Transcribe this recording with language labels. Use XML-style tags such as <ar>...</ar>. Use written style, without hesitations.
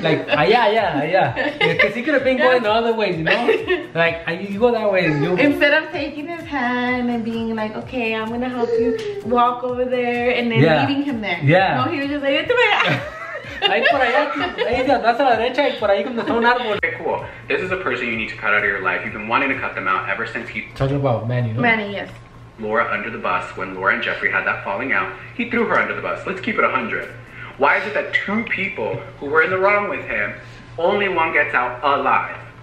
<en>Like, yeah. Because he could have been going the other way, you know? Like, you go that way and you... Instead of taking his hand and being like, okay, I'm gonna help you walk over there and then leading him there. Yeah. No, he was just like,</en> <es>ahí por allá, ahí atrás a la derecha y por ahí como está un árbol.</es> <en>Okay, cool. This is a person you need to cut out of your life. You've been wanting to cut them out ever since he... Talking about Manny, no? Manny, yes. Laura under the bus. When Laura and Jeffrey had that falling out, he threw her under the bus. Let's keep it 100. Why is it that 2 people who were in the wrong with him, only one gets out alive?</en>